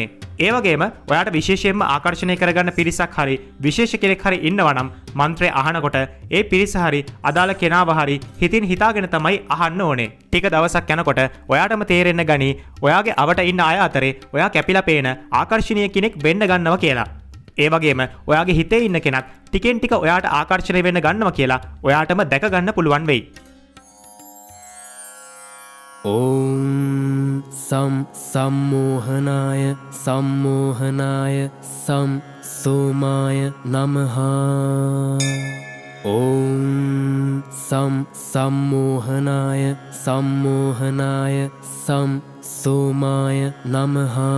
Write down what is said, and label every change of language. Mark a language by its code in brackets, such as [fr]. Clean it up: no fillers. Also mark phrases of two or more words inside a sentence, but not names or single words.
[si] ඒ වගේම ඔයාට විශේෂයෙන්ම ආකර්ෂණය කරගන්න පිරිසක් හරි විශේෂ කෙනෙක් හරි ඉන්නවා නම් මන්ත්‍රය අහනකොට ඒ පිරිස හරි අදාළ කෙනාව හරි හිතින් හිතාගෙන තමයි අහන්න ඕනේ. ටික දවසක් යනකොට ඔයාටම තේරෙන්න ගනී ඔයාගේ අවට ඉන්න අය අතරේ ඔයා කැපිලා පේන ආකර්ෂණීය කෙනෙක් වෙන්න ගන්නවා කියලා. ඒ වගේම ඔයාගේ හිතේ ඉන්න කෙනත් ටිකෙන් ටික ඔයාට ආකර්ෂණය වෙන්න ගන්නවා කියලා ඔයාටම දැක ගන්න පුළුවන් වෙයි. [sa] ॐ सं सम्मोहनाय सम्मोहनाय सं सोमाय नमः। ॐ सं सम्मोहनाय सम्मोहनाय सं सोमाय नमः।